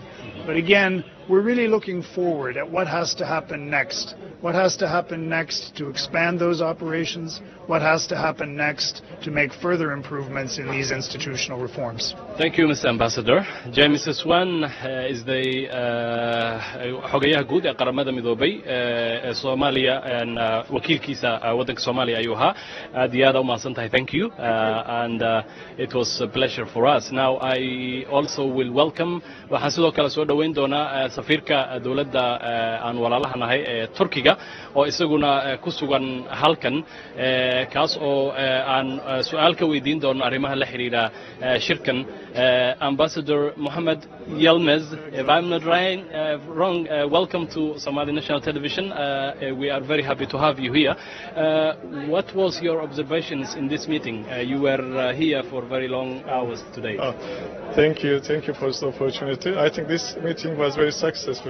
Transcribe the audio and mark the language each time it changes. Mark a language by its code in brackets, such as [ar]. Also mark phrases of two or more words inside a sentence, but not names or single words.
[en] But again, we're really looking forward at what has to happen next. What has to happen next to expand those operations? What has to happen next to make further improvements in these institutional reforms? Thank you, Mr. Ambassador. James Swan is the [so] xogayaha guud ee qaramada midoobay ee Soomaaliya wakiilkiisa waddanka Soomaaliya ayuu ahaa. Aad iyo aad u mahadsantahay. [en] Thank you. And it was a pleasure for us. Now I also will welcome [so] waxaan sidoo kale soo dhaweyn doonaa safiirka dawladda aan walaalaha nahay ee Turkiga oo isaguna ku sugan halkan kaas oo aan su'aal ka weydiin doono arrimaha la xiriira shirkan. [en] Ambassador Mohammed Yilmaz, if I'm not wrong, welcome to Somali National Television. We are very happy to have you here. What was your observations in this meeting? You were here for very long hours today. Thank you for this opportunity. I think this meeting was very successful.